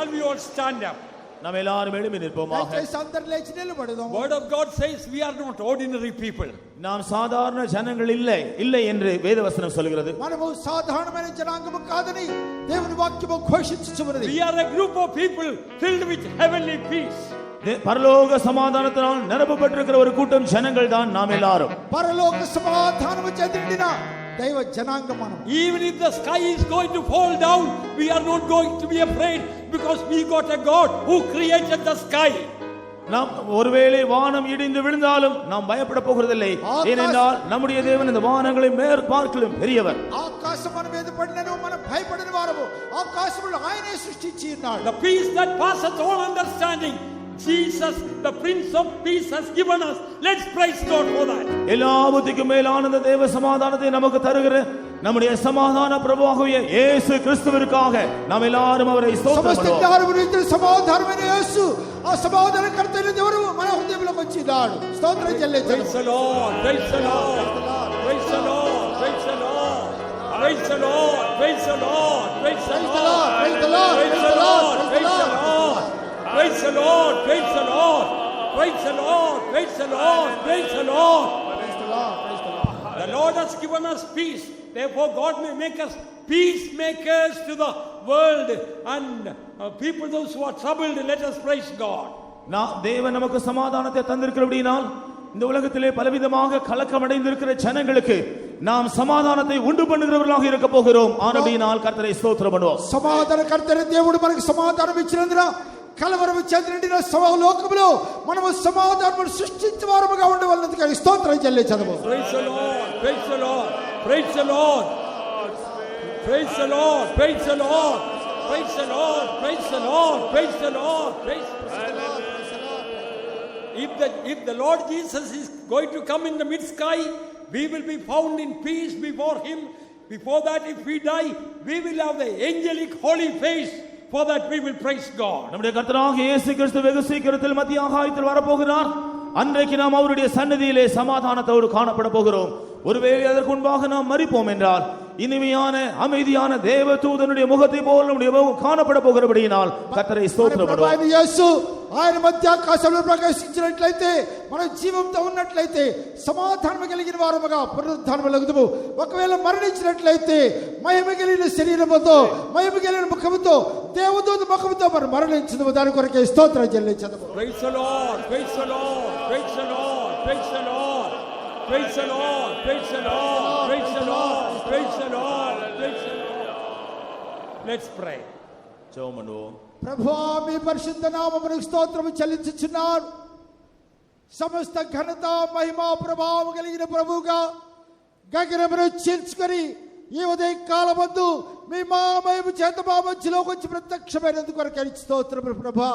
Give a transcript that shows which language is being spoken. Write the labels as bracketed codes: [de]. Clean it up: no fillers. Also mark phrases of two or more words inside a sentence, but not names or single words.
[en] all stand up. [ta] நாம் எல்லாரும் எழும்பி நிற்போமாக. [te] దయచేసి అందరూ లేచి నిలబడదాం. [en] Word of God says we are not ordinary people. [ta] நாம் சாதாரண ஜனங்கள் இல்லை என்று வேதவசனம் சொல்கிறது. [te] మనము సాధారణమైన జనాంగము కాదని దేవుని వాక్యము ఘోషించుచున్నది. [en] We are a group of people filled with heavenly peace. [ta] பரலோக சமாதானத்தினால் நிரப்பப்பட்டிருக்கிற ஒரு கூட்டம் ஜனங்கள் தான் நாம் எல்லாரும். [te] పరలోక సమాధానము చేత నిండిన దైవ జనాంగం మనం. [en] Even if the sky is going to fall down, we are not going to be afraid because we got a God who created the sky. [ta] நாம் ஒருவேளை வானம் இடிந்து விழுந்தாலும் நாம் பயப்பட போகிறதில்லை. ஏனென்றால் நம்முடைய தேவன் இந்த வானங்களை மேற்பார்க்கிலும் பெரியவர். [te] ఆకాశం మన మీద పడినను మనం భయపడని వారము. ఆకాశములో ఆయనే సృష్టించి ఉన్నాడు. [en] The peace that passeth all understanding, Jesus, the Prince of Peace, has given us. Let's praise God for that. [ta] எல்லா புத்திக்கும் மேலான இந்த தேவ சமாதானத்தை நமக்கு தருகிற நம்முடைய சமாதான பிரபுவாகிய இயேசு கிறிஸ்துவிற்காக நாம் எல்லாரும் அவரை ஸ்தோத்திரம் [te] సమస్త [ta] பண்ணுவோம். [te] జ్ఞానమునిచ్చిన సమాధానమైన యేసు ఆ సమాధానకర్తైన దేవుడు మన హృదయంలోకి వచ్చినాడు. స్తోత్రం చెల్లించండి. [en] Praise the Lord, praise the Lord, praise the Lord, praise the Lord, praise the Lord, praise the Lord, praise the Lord, praise the Lord, praise the Lord, praise the Lord, praise the Lord, praise the Lord, praise the Lord, praise the Lord, praise the Lord. The Lord has given us peace. Therefore God may make us peacemakers to the world and people those who are troubled. Let us praise God. [ta] தேவன் நமக்கு சமாதானத்தை தந்திருக்கிறபடியால் இந்த உலகத்திலே பலவிதமாக கலக்கம் அடைந்திருக்கிற ஜனங்களுக்கு நாம் சமாதானத்தை உண்டு பண்ணுகிறவர்களாக இருக்க போகிறோம். ஆனபடியால் கர்த்தரை ஸ்தோத்திரம் பண்ணுவோம். [te] సమాధానకర్తైన దేవుడు మనకు సమాధానం ఇచ్చినందున కలవరము చేత నిండిన లోకములో మనము సమాధానమును సృష్టించువారముగా ఉండవలెనని స్తోత్రం చెల్లించదము. [en] Praise the Lord, praise the Lord, praise the Lord, praise the Lord, praise the Lord, praise the Lord, praise the Lord, praise the Lord, praise the Lord. If the Lord Jesus is going to come in the mid sky, we will be found in peace before him. Before that, if we die, we will have the angelic holy face. For that we will praise God. [ta] நம்முடைய கர்த்தராகிய இயேசு கிறிஸ்து வெகு சீக்கிரத்தில் மத்திய ஆகாயத்தில் வரப்போகிறார். அன்றைக்கு நாம் அவருடைய சந்நிதியிலே சமாதானத்தோடு காணப்பட போகிறோம். ஒருவேளை அதற்கு முன்பாக நாம் மரிப்போம் என்றால் இனிமையான அமைதியான தேவ தூதனுடைய முகத்தை போல் நம்முடைய முகம் காணப்பட போகிறபடியினால் கர்த்தரை ஸ்தோத்திரம் பண்ணுவோம். [te] యేసు ఆయన మధ్య ఆకాశంలో ప్రకాశించినట్లయితే మన జీవంతో ఉన్నట్లయితే సమాధానం కలిగిన వారముగా పునరుద్ధానమలుగుదుము. ఒకవేళ మరణించినట్లయితే మహిమ కలిగిన శరీరముతో మహిమ కలిగిన ముఖముతో దేవదూత ముఖముతో మనం మరణించుదుము. దాని కొరకే స్తోత్రం చెల్లించదము. [en] Praise the Lord, praise the Lord, praise the Lord, praise the Lord, praise the Lord, praise the Lord, praise the Lord, praise the Lord, praise the Lord. Let's pray. [ta] ஜெபம் பண்ணுவோம். [te] ప్రభువా మీ పరిశుద్ధ నామమునకు స్తోత్రము చెల్లించుచున్నాను. సమస్త ఘనత మహిమ ప్రభావం కలిగిన ప్రభువుగా గగనమును చీల్చుకొని ఈ ఉదయ కాలమందు మీ మహిమ చేత మా మధ్యలోకి వచ్చి ప్రత్యక్షమైనందుకు కొరకు స్తోత్రములు ప్రభువా.